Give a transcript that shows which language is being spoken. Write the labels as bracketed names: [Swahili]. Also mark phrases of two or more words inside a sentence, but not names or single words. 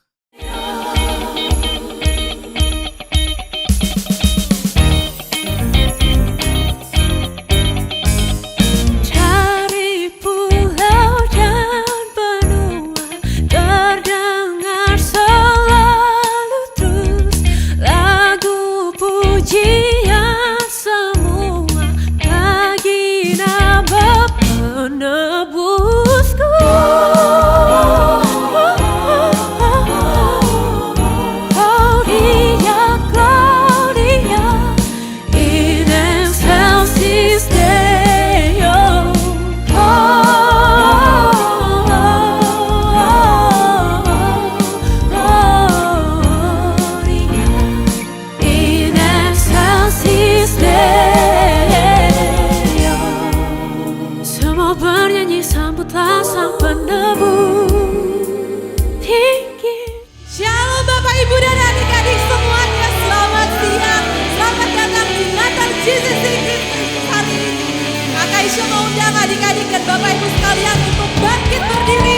[Indonesian] Dari pulau dan benua terdengar selalu terus lagu pujian semua bagi nama penebusku. [Latin] Gloria, Gloria, in excelsis Deo. Gloria, in excelsis Deo. [Indonesian] Semua bernyanyi sambutlah sang penebus tinggi. Shalom Bapak Ibu dan adik-adik semuanya, selamat siang. Selamat datang di Natal Jesus Christ hari ini. Kakak Isya mengundang adik-adik dan Bapak Ibu sekalian untuk bangkit berdiri.